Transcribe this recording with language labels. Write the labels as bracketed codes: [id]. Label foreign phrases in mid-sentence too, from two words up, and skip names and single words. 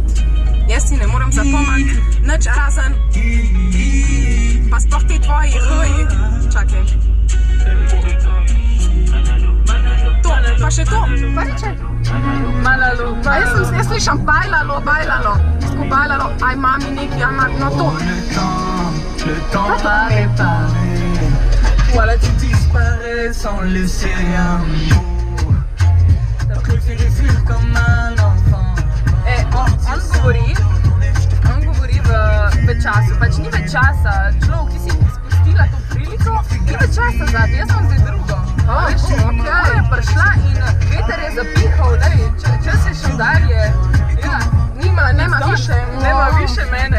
[sl] Jaz si ne morem zapomniti nič razen, pa sploh ti tvoji čakaj. To, pa še to, pa reče. Malalo, A jaz slišam bajlalo. Tako bajlalo, aj mami neki, aj mami, no to. [fr] Le temps va réparer. Voilà, tu disparais sans laisser rien. T'as préféré fuir comme un enfant. [sl] On govori v času, pač ni več časa. Človek, ki si spustila to priliko, ni več časa zadnji, jaz sem zdaj drugo. Veš, ura je prišla in veter je zapihal, čas je šel dalje. Ja, [hr] Nema više mene.